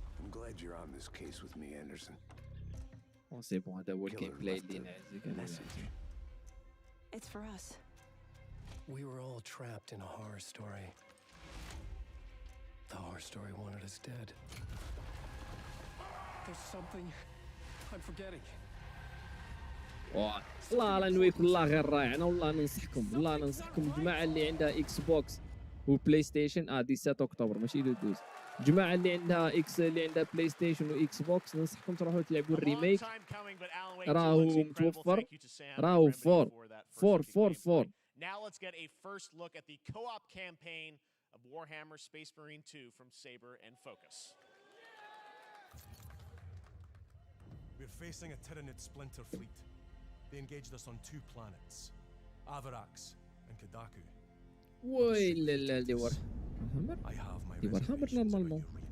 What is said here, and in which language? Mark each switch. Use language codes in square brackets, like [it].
[en] glad you're on this case with me, Anderson. [ar] سي بون هذا هو الجيم بلاي اللي نعزك. [en] It's for us. We were all trapped in a horror story. The horror story wanted us dead. There's something I'm forgetting. [ar] والله لا نويكم الله غير رائع. انا والله ننصحكم الجماعه اللي عندها اكس بوكس وبلاي ستيشن 17 اكتوبر ماشي لو 12. الجماعه اللي عندها اللي عندها بلاي ستيشن واكس بوكس ننصحكم تروحوا تلعبوا الريميك. راهو متوفر، راهو 4. [en] Now let's get a first look at the co-op campaign of Warhammer Space Marine 2 from Saber and Focus. We're facing a Tyranid splinter fleet. They engaged us on 2 planets, Avarax and Kadaku. [ar] ويلا لا دي Warhammer. دي Warhammer نورمالمون.